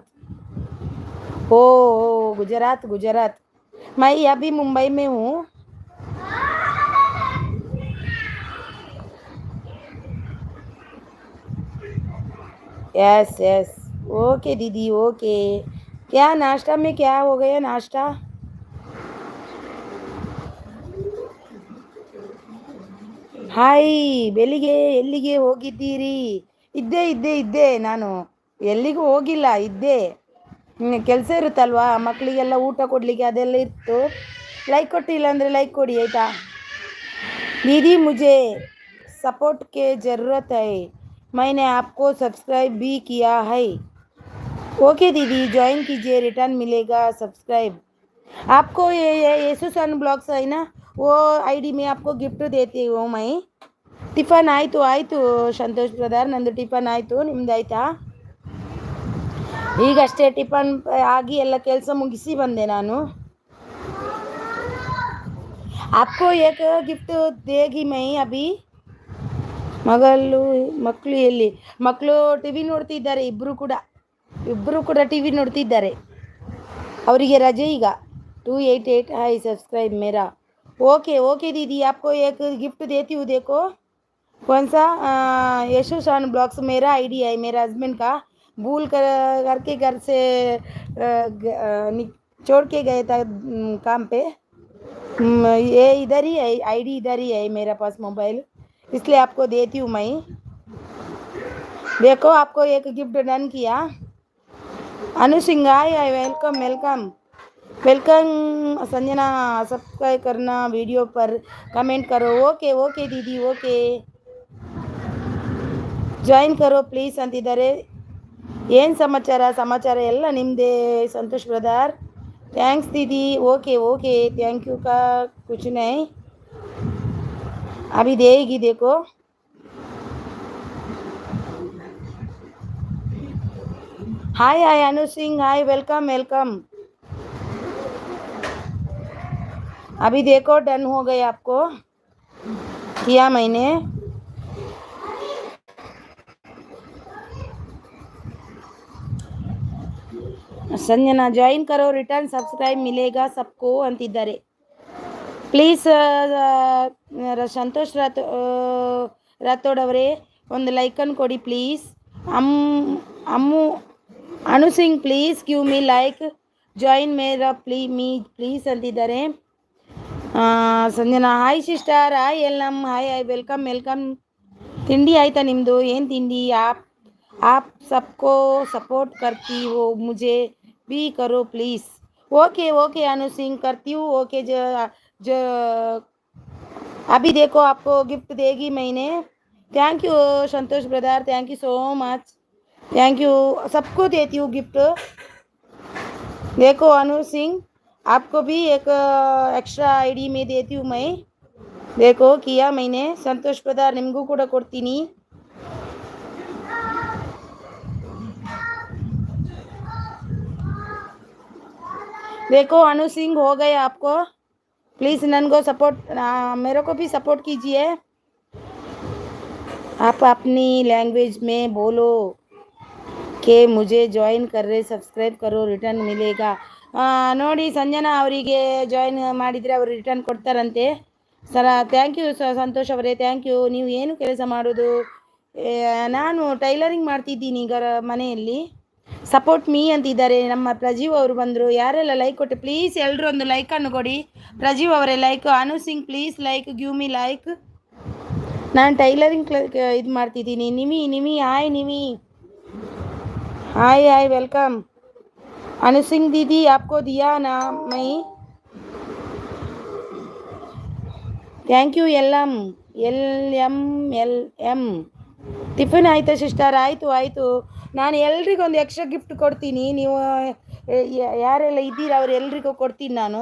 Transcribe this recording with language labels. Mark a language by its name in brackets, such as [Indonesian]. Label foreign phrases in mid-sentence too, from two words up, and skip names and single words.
[Hindi] ओ गुजरात गुजरात. मैं अभी मुंबई में हूँ. [English] yes yes. [Hindi] ओके दीदी, ओके. क्या नाश्ता में क्या हो गया नाश्ता? [Kannada] ಹಾಯ್, ಬೆಳಿಗ್ಗೆ ಎಲ್ಲಿಗೆ ಹೋಗಿದ್ದೀರಿ? ಇದ್ದೆ ಇದ್ದೆ ಇದ್ದೆ ನಾನು ಎಲ್ಲಿಗೂ ಹೋಗಿಲ್ಲ, ಇದ್ದೆ. ಕೆಲಸ ಇರುತ್ತಲ್ವಾ, ಮಕ್ಕಳಿಗೆಲ್ಲ ಊಟ ಕೊಡಲಿಕ್ಕೆ ಅದೆಲ್ಲ ಇತ್ತು. ಲೈಕ್ ಕೊಟ್ಟಿಲ್ಲ ಅಂದರೆ ಲೈಕ್ ಕೊಡಿ ಆಯಿತಾ? [Hindi] दीदी मुझे सपोर्ट के ज़रूरत है. मैंने आपको सब्सक्राइब भी किया है. ओके दीदी, ज्वाइन कीजिए, रिटर्न मिलेगा सब्सक्राइब. आपको ये येसुसन ब्लॉग्स है ना, वो आईडी में आपको गिफ्ट देती हूँ मैं. [Kannada] ಟಿಫನ್ ಆಯಿತು ಸಂತೋಷ್ ಬ್ರದರ್, ನಂದು ಟಿಫನ್ ಆಯಿತು. ನಿಮ್ದು ಆಯಿತಾ? ಈಗಷ್ಟೇ ಟಿಫನ್ ಆಗಿ ಎಲ್ಲ ಕೆಲಸ ಮುಗಿಸಿ ಬಂದೆ ನಾನು. [Hindi] आपको एक गिफ्ट देगी मैं अभी. [Kannada] ಮಕ್ಕಳು ಎಲ್ಲಿ? ಮಕ್ಕಳು ಟಿ ವಿ ನೋಡ್ತಿದ್ದಾರೆ. ಇಬ್ಬರು ಕೂಡ ಟಿ ವಿ ನೋಡ್ತಿದ್ದಾರೆ. ಅವರಿಗೆ ರಜೆ ಈಗ. [Hindi] 288 हाई सब्सक्राइब मेरा. [English] okay okay [Hindi] दीदी, आपको एक गिफ्ट देती हूँ. देखो कौन सा? यशु शान ब्लॉग्स मेरा आईडी है, मेरा हस्बैंड का. भूल करके घर से छोड़ के गए था काम पे. ये इधर ही है, आईडी इधर ही है मेरा पास मोबाइल, इसलिए आपको देती हूँ मैं. देखो, आपको एक गिफ्ट डन किया. अनु सिंह, [English] hi welcome welcome welcome. [Hindi] संजना, सब्सक्राइब करना, वीडियो पर कमेंट करो. [English] okay okay [Hindi] दीदी, ओके. जॉइन करो प्लीज़ [Kannada] ಅಂತಿದ್ದಾರೆ. ಏನು ಸಮಾಚಾರ ಎಲ್ಲ ನಿಮ್ಮದೇ ಸಂತೋಷ್ ಬ್ರದರ್. [Hindi] ಥ್ಯಾಂಕ್ಸ್ दीदी. [English] okay okay, thank you [Hindi] का कुछ नहीं, अभी देगी देखो. [English] hi hi Anu Singh, hi welcome welcome. [Hindi] अभी देखो डन हो गए, आपको किया मैंने. [Kannada] ಸಂಜನಾ, [Hindi] जॉइन करो, रिटर्न सब्सक्राइब मिलेगा सबको [Kannada] ಅಂತಿದ್ದಾರೆ. ಪ್ಲೀಸ್ ಸಂತೋಷ್ ರಾಥೋಡ್ ಅವರೇ, ಒಂದು ಲೈಕನ್ನು ಕೊಡಿ ಪ್ಲೀಸ್. [English] Ammu Anu Singh, please give me like. [Hindi] जॉइन मेरा प्लीज़ [Kannada] ಅಂತಿದ್ದಾರೆ. [English] ಸಂಜನಾ, hi sister, ಹಾಯ್ ಎಲ್ಲಮ್, hi hi, welcome welcome. [Kannada] ತಿಂಡಿ ಆಯ್ತಾ ನಿಮ್ಮದು? ಏನು ತಿಂಡಿ? [Hindi] आप सबको सपोर्ट करती हो, मुझे भी करो प्लीज़। [English] okay okay [Hindi] अनु सिंह, करती हूँ। ओके जो अभी देखो आपको गिफ्ट देगी मैंने। [English] thank you Santosh brother, thank you so much, thank you. [Hindi] सबको देती हूँ गिफ्ट। देखो अनु सिंह, आपको भी एक एक्स्ट्रा आईडी में देती हूँ मैं। देखो किया मैंने। संतोष ब्रदर [Kannada] ನಿಮಗೂ ಕೂಡ ಕೊಡ್ತೀನಿ। [Hindi] देखो अनु सिंह हो गए आपको। प्लीज़ ननको सपोर्ट, मेरे को भी सपोर्ट कीजिए। आप अपनी लैंग्वेज में बोलो कि मुझे जॉइन करे, सब्सक्राइब करो, रिटर्न मिलेगा। [Kannada] ನೋಡಿ ಸಂಜನಾ ಅವರಿಗೆ ಜಾಯಿನ್ ಮಾಡಿದರೆ ಅವರು ರಿಟರ್ನ್ ಕೊಡ್ತಾರಂತೆ ಸರ। [English] thank you [Kannada] ಸಂತೋಷ್ ಅವರೇ, [English] thank you. [Kannada] ನೀವು ಏನು ಕೆಲಸ ಮಾಡೋದು? ನಾನು ಟೈಲರಿಂಗ್ ಮಾಡ್ತಿದ್ದೀನಿ ಈಗ ಮನೆಯಲ್ಲಿ। [English] support me [Kannada] ಅಂತಿದ್ದಾರೆ ನಮ್ಮ ಪ್ರಜೀವ್ ಅವರು ಬಂದರು। ಯಾರೆಲ್ಲ ಲೈಕ್ ಕೊಟ್ಟು ಪ್ಲೀಸ್ ಎಲ್ಲರೂ ಒಂದು ಲೈಕನ್ನು ಕೊಡಿ। ಪ್ರಜೀವ್ ಅವರೇ ಲೈಕ್, ಅನು ಸಿಂಗ್ [English] please like, give me like. [Kannada] ನಾನು ಟೈಲರಿಂಗ್ ಇದು ಮಾಡ್ತಿದ್ದೀನಿ। ನಿಮಿ ಹಾಯ್ ನಿಮಿ, [English] hi hi welcome. [Hindi] अनु सिंह दीदी आपको दिया ना मैं? [English] thank you [Kannada] LM ಟಿಫಿನ್ ಆಯಿತಾ ಸಿಸ್ಟರ್? ಆಯಿತು। ನಾನು ಎಲ್ರಿಗೂ ಒಂದು ಎಕ್ಸ್ಟ್ರಾ ಗಿಫ್ಟ್ ಕೊಡ್ತೀನಿ। ನೀವು ಯಾರೆಲ್ಲ ಇದ್ದೀರಾ ಅವ್ರು ಎಲ್ರಿಗೂ ಕೊಡ್ತೀನಿ ನಾನು।